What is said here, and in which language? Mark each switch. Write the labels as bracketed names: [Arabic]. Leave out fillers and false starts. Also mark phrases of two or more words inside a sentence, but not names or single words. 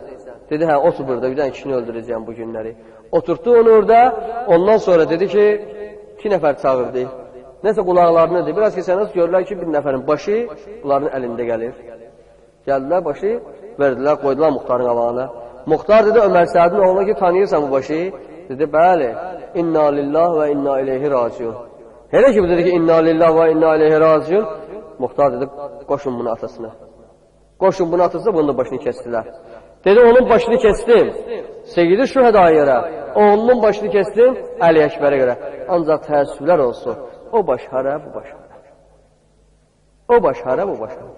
[Azerbaijani] Dedi, hə, otur burada, bir dənə kişini öldürəcəyəm bu günləri. Oturtdu onu orada, ondan sonra dedi ki, 2 nəfər çağırdı. Nəsə qulaqlarını dedi, biraz keçəniz görürlər ki, bir nəfərin başı bunların əlində gəlir. Gəldilər başı, verdilər, qoydular Muxtarın qabağına. Muxtar dedi, Ömər Sədin oğluna ki, tanıyırsan bu başı? Dedi, bəli, [Arabic] إنا لله وإنا إليه راجعون. [Azerbaijani] Elə ki, bu dedi ki, [Arabic] إنا لله وإنا إليه راجعون. [Azerbaijani] Muxtar dedi, qoşun bunu atasına. Qoşun bunu atasına, bunun da başını kestilər. Dedi, onun başını kestim, Seyyid-i Şühədaya görə, oğlunun başını kestim, Əli Əkbərə görə. Ancaq təəssüflər olsun, o baş hara, bu baş hara. O baş hara, bu baş hara.